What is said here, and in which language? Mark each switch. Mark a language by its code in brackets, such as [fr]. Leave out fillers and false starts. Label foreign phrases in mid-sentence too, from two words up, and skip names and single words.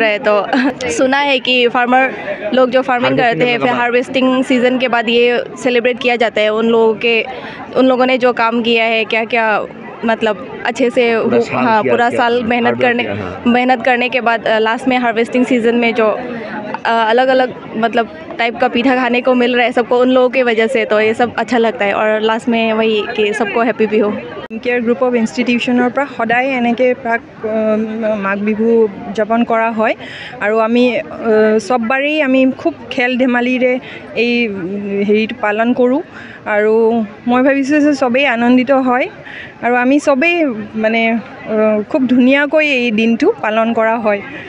[hi] रहा है तो सुना है कि फार्मर लोग जो फार्मिंग करते हैं फिर [en] harvesting season [hi] के बाद ये सेलिब्रेट किया जाता है उन लोगों ने जो काम किया है क्या क्या मतलब अच्छे से हाँ पूरा साल मेहनत करने के बाद लास्ट में [en] harvesting season [hi] में जो अलग अलग मतलब टाइप का पीठा खाने को मिल रहा है सबको उन लोगों की वजह से तो ये सब अच्छा लगता है और लास्ट में वही कि सबको हैप्पी भी हो [as] কেয়াৰ গ্ৰুপ অফ ইনষ্টিটিউশ্যনৰ পৰা সদায় এনেকৈ প্ৰাক মাঘ বিহু উদযাপন কৰা হয় আৰু আমি চববাৰেই আমি খুব খেল ধেমালিৰে এই হেৰিটো পালন কৰোঁ আৰু মই ভাবিছোঁ যে চবেই আনন্দিত হয় আৰু আমি চবেই মানে খুব ধুনীয়াকৈ এই দিনটো পালন কৰা হয়